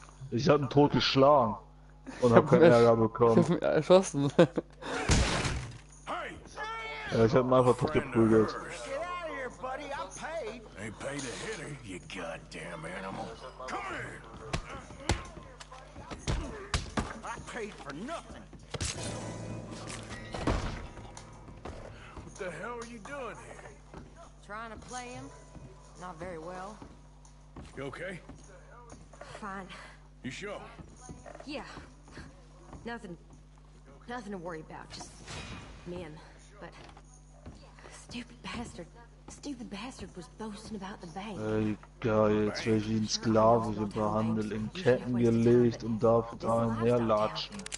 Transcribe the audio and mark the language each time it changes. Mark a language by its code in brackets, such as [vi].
[de] Ich hab ihn tot geschlagen und hab keinen Ärger bekommen. Ich hab ihn erschossen. Ja, ich hab ihn einfach tot geprügelt. [en] Get out of here, buddy. I paid. Ain't paid to hit her, you goddamn animal. Come here! I paid for nothing. What the hell are you doing here? Trying to play him. Not very well. You okay? Fine. You sure? Yeah. Nothing to worry about. Just men. But stupid bastard was boasting about the bank. [de] Ey, geil, jetzt werde ich ihn sklavisch behandelt, in Ketten gelegt und darf da herlatschen.